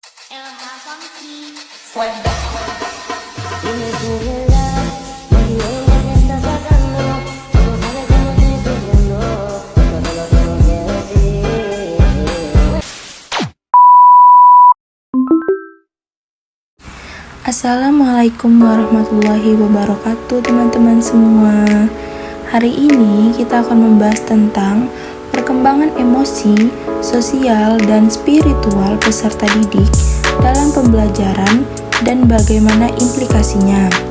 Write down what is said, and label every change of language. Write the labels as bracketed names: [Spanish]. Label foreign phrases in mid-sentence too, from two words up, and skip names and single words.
[Spanish] Elha Funky. Dime tu verdad, baby, ella te está sacando. Tú no sabes cómo estoy sufriendo, eso te lo tengo que decir. [Arabic] السلام عليكم ورحمة الله وبركاته, [Indonesian] teman-teman semua. Hari ini kita akan membahas tentang perkembangan emosi, sosial, dan spiritual peserta didik dalam pembelajaran dan bagaimana implikasinya.